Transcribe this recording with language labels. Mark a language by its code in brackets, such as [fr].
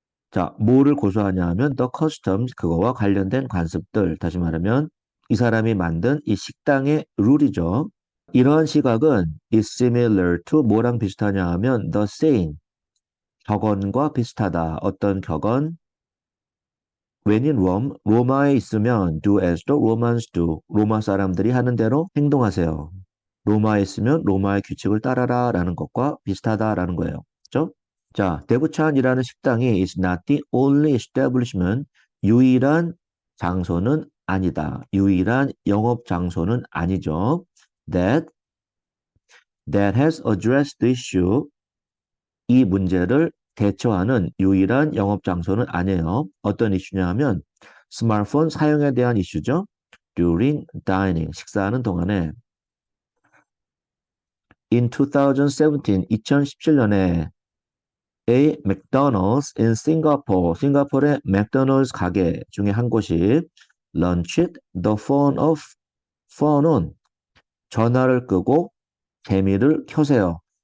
[ko] 자, 뭐를 고수하냐 하면 [en] the customs, [ko] 그거와 관련된 관습들. 다시 말하면 이 사람이 만든 이 식당의 룰이죠. 이러한 시각은 [en] is similar to [ko] 뭐랑 비슷하냐 하면 [en] the saying, [ko] 격언과 비슷하다. 어떤 격언? [en] When in Rome, [ko] 로마에 있으면 [en] do as the Romans do. [ko] 로마 사람들이 하는 대로 행동하세요. 로마에 있으면 로마의 규칙을 따라라 라는 것과 비슷하다라는 거예요. 그죠? 자, 대부찬이라는 식당이 [en] is not the only establishment. [ko] 유일한 장소는 아니다. 유일한 영업 장소는 아니죠. [en] That has addressed the issue. [ko] 이 문제를 대처하는 유일한 영업 장소는 아니에요. 어떤 이슈냐 하면 스마트폰 사용에 대한 이슈죠. [en] During dining, [ko] 식사하는 동안에 [en] in 2017, 2017년에 A McDonald's in Singapore, [ko] 싱가포르의 맥도널드 가게 중에 한 곳이 [en] launched the phone on, [ko] 전화를 끄고 재미를 켜세요.